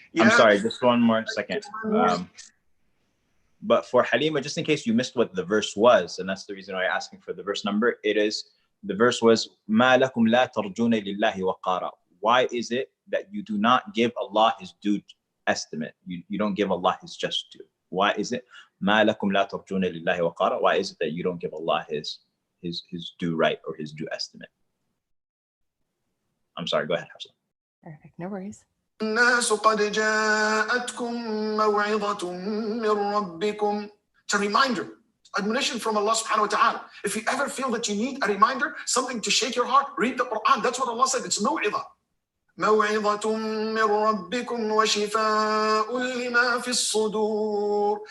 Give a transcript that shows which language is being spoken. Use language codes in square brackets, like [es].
[en] I'm sorry, just one more second. But for Halima, just in case you missed what the verse was, and that's the reason why you're asking for the verse number, it is, the verse was, [ar] مَا لَكُمْ لَا تَرْجُونَ لِلَّهِ وَقَارًا. [en] Why is it that you do not give Allah his due estimate? You don't give Allah his just due. Why is it? [ar] مَا لَكُمْ لَا تَرْجُونَ لِلَّهِ وَقَارًا. [en] Why is it that you don't give Allah his due right or his due estimate? I'm sorry, go ahead, Hafsa. Perfect, no worries. [ar] الناس قد جاءتكم موعظة من ربكم. [en] It's a reminder, admonition from Allah subhanahu wa ta'ala. If you ever feel that you need a reminder, something to shake your heart, read the Quran. That's what Allah said. It's موعظة. [ar] موعظة من ربكم وشفاء لما في الصدور.